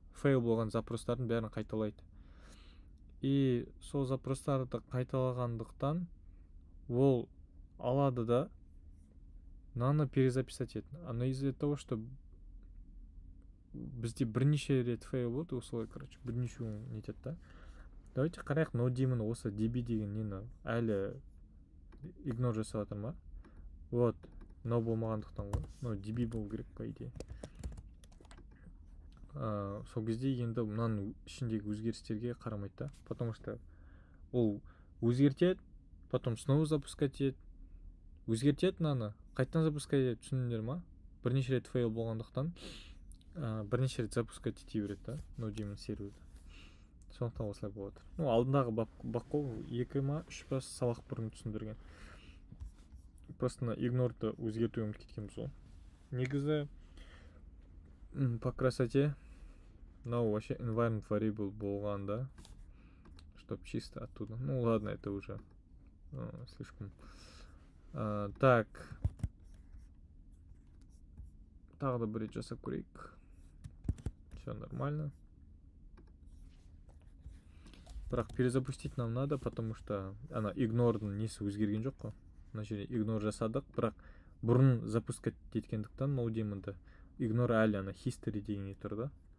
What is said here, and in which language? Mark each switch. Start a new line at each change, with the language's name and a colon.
Kazakh: Фейл болған запростардың бәрін қайталайды. И сол запростарды қайталағандықтан ол алады да мынаны перезаписать ет.
Russian: Но из-за того, что
Kazakh: бізде бірнеше рет фейл болды, осылай, короче, бірнешеуін нетеді да. Давайте қарайық, no деймін, осы db деген нені әлі игнор жасап жатыр ма? Вот, no болмағандықтан ғой. No db болу керек по идее. Сол кезде енді мынаның ішіндегі өзгерістерге қарамайды да.
Russian: Потому что
Kazakh: ол өзгертеді,
Russian: потом снова запускать етеді.
Kazakh: Өзгертеді мынаны, қайттан запускать етеді, түсіндіңдер ма? Бірнеше рет фейл болғандықтан. бірнеше рет запускать ете береді да NoDaemon серверді. Сондықтан осылай болады. Ну, алдындағы баққол 2 ма 3 па сабақ бұрын түсіндірген. Просто игнорды өзгертуге ұмытып кеткенбіз ғой. Негізі
Russian: по красоте
Kazakh: мынау вообще environment variable болғанда,
Russian: чтоб чисто
Kazakh: оттуда.
Russian: Ну ладно, это уже слишком. Так.
Kazakh: Тағы да бір рет жасап көрейік.
Russian: Все нормально.
Kazakh: Бірақ
Russian: перезапустить нам надо, потому что
Kazakh: ана игнордың несі өзгерген жоқ қой. Мына жерде игнор жасадық, бірақ бұрын запускать еткендіктен NoDaemon'да игнор әлі ана history деген не тұр да.